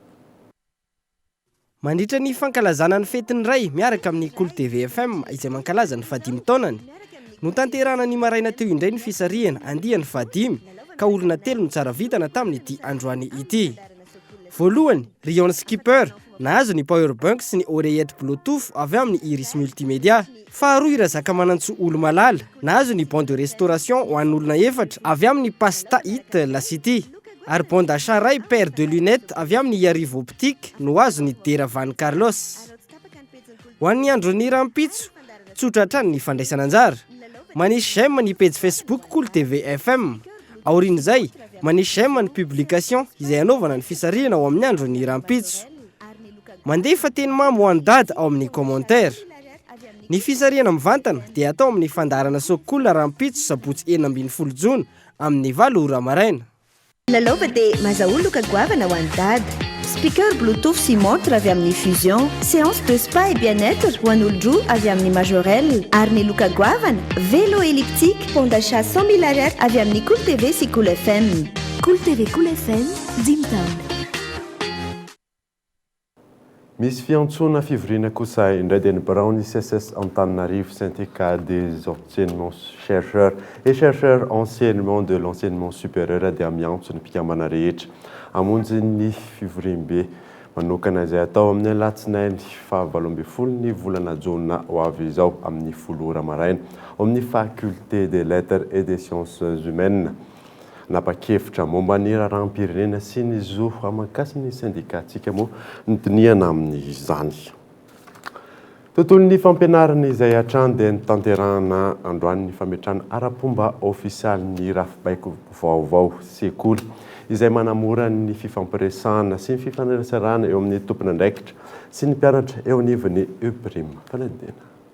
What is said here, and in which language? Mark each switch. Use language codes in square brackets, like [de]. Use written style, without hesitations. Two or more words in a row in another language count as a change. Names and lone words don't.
[mg] Mandritra ny fankalazana ny fetiny iray miaraka amin'ny Cool TV FM izay mankalaza ny fahadimy taonany no tanterana ny maraina teo indray ny fisarihana andiany fahadimy ka olona telo no tsara vitana tamin'ity androany ity. Voalohany, Rion Skipper nahazo ny powerbank sy ny [fr] oreillette bluetooth [mg] avy amin'ny Iris Multimédia. Faharoa, Irazaka Manantso Olomalala nahazo ny [fr] bon de restauration [mg] ho an'olona efatra avy amin'ny Pasta Hit La City. Ary [fr] bon d'achat [mg] ray [fr] paire de lunettes [mg] avy amin'ny Yarivo Optique no azo ny Dera Van Carlos. Ho an'ny andron'ny rampitso, tsotra hatrany ny fandraisana anjara. Manisy j'aime ny page Facebook Cool TV FM. Aorin'izay, manisy j'aime ny publication izay anaovana ny fisarihana ao amin'ny andron'ny rampitso. Mandefa teny mamy ho an'ny dada ao amin'ny commentaire. Ny fisarihana mivantana dia atao amin'ny fandaharana Sokola rampitso sabotsy 12 jona amin'ny 8 ora maraina. Lalaova dia mazaoloka goavana ho an'ny dada. [en] Speaker Bluetooth [mg] sy montre avy amin'ny Fusion, [fr] séance de spa et bien-être [mg] ho an'olon-droa avy amin'ny Majorelle, ary ny loka goavana, [fr] vélo elliptique, pont d'achat 100 000 [mg] ariary avy amin'ny Cool TV sy Cool FM. Cool TV Cool FM, Dimtown. Misy fiantsona fivoriana kosa indray dia ny Brown ICSS Antananarivo [fr] syndicat des enseignements chercheurs et chercheurs enseignement de l'enseignement supérieur [mg] dia miantso ny mpikambana rehetra hamonjy ny fivoriam-be manokana izay atao amin'ny alatsinainy 20 ny volana jona ho avy izao amin'ny 10 ora maraina ao amin'ny [fr] faculté des lettres et des sciences humaines. [mg] Napakefitra momba ny raharam-pirenena sy ny zo amakasy ny syndikatsika moa notiniana amin'izany. Tontolon'ny fampianarana izay hatrany dia nitanterahana androany ny fametrahana ara-pomba ofisialy ny rafibaiko vaovao sekoly izay manamora ny fifampiresahana sy ny fifaneraserana eo amin'ny tompona andraikitra sy ny mpianatra eo anivon'ny Uprime fanadina.